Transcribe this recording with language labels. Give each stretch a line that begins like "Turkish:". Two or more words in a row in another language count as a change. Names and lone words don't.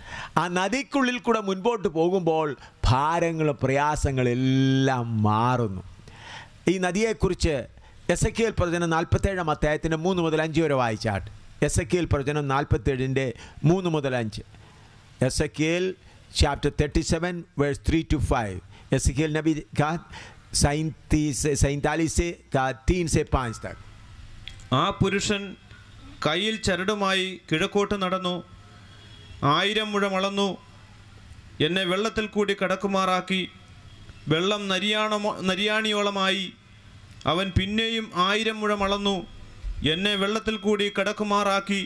Malayalam: ആ നദിക്കുള്ളിൽ കൂടെ മുൻപോട്ട് പോകുമ്പോൾ ഭാരങ്ങളും പ്രയാസങ്ങളെല്ലാം മാറുന്നു. ഈ നദിയെക്കുറിച്ച് എസെക്കിയേൽ പ്രവചനം 47-ാം അധ്യായത്തിൻ്റെ 3 മുതൽ 5 വരെ വായിച്ചാട്ട്. എസെക്കിയേൽ പ്രവചനം 47-ൻ്റെ 3 മുതൽ 5.
English: എസെക്കിയേൽ chapter 37 verse 3 to 5.
Hindi: एसेकियल नबी का 47 से 3 से 5 तक.
Malayalam: ആ പുരുഷൻ കയ്യിൽ ചരടുമായി കിഴക്കോട്ട് നടന്നു, 1000 മുഴം അളന്നു, എന്നെ വെള്ളത്തിൽ കൂടി കടക്കുമാറാക്കി. വെള്ളം നരിയാണിയോളമായി. അവൻ പിന്നെയും 1000 മുഴം അളന്നു, എന്നെ വെള്ളത്തിൽ കൂടി കടക്കുമാറാക്കി.